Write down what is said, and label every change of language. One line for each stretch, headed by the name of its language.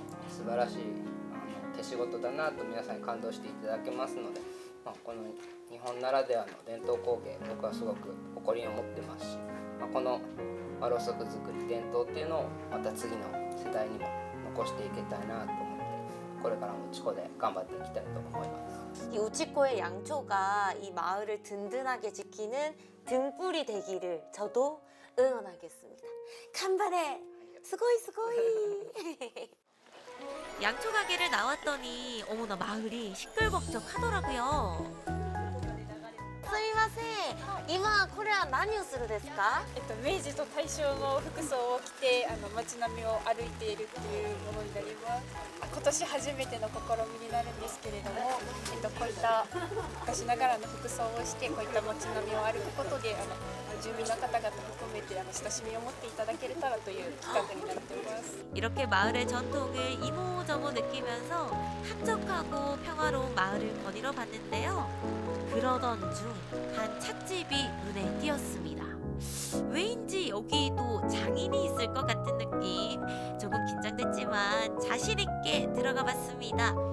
Japanese: 素晴らしい手仕事だなと皆さんに感動していただけますので、この日本ならではの伝統工芸僕はすごく誇りに思ってますし、この和ろうそく作り伝統っていうのをまた次の世代にも残していけたいなと思って、これからも内子で頑張っていきたいと思います。
Korean: 이 우치코의 양초가 이 마을을 든든하게 지키는 등불이 되기를 저도 응원하겠습니다. 간발해!
Japanese: 스고이 스고이!
Korean: 양초 가게를 나왔더니 어머나 마을이 시끌벅적하더라고요.
Japanese: すみません。今これは何をするですか？明治と大正の服装を着て街並みを歩いているっていうものになります。今年初めての試みになるんですけれども、こういった昔ながらの服装をしてこういった街並みを歩くことで住民の方々含めて親しみを持っていただけたらという企画になっています。
Korean: 이렇게 마을의 전통을 이모저모 느끼면서 한적하고 평화로운 마을을 거닐어 봤는데요. 그러던 중 한 찻집이 눈에 띄었습니다. 왜인지 여기도 장인이 있을 것 같은 느낌. 조금 긴장됐지만 자신 있게 들어가 봤습니다.